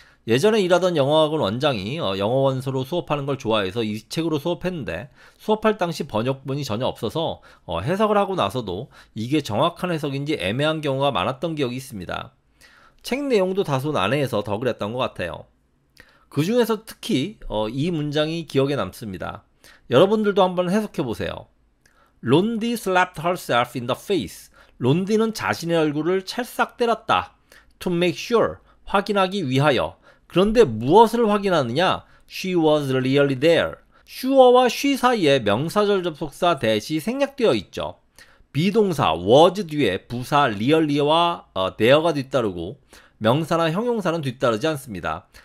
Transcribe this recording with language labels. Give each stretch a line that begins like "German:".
Korean: 예전에 일하던 영어학원 원장이 영어 원서로 수업하는 걸 좋아해서 이 책으로 수업했는데 수업할 당시 번역본이 전혀 없어서 해석을 하고 나서도 이게 정확한 해석인지 애매한 경우가 많았던 기억이 있습니다. 책 내용도 다소 난해해서 더 그랬던 것 같아요. 그 중에서 특히 이 문장이 기억에 남습니다. 여러분들도 한번 해석해 보세요.
English: 론디 slapped herself in the face.
Korean: 론디는 자신의 얼굴을 찰싹 때렸다.
English: To make sure.
Korean: 확인하기 위하여. 그런데 무엇을 확인하느냐?
English: She was really there.
Korean: sure와 she 사이에 명사절 접속사 대시 생략되어 있죠. 비동사 was 뒤에 부사 really와 there가 뒤따르고 명사나 형용사는 뒤따르지 않습니다.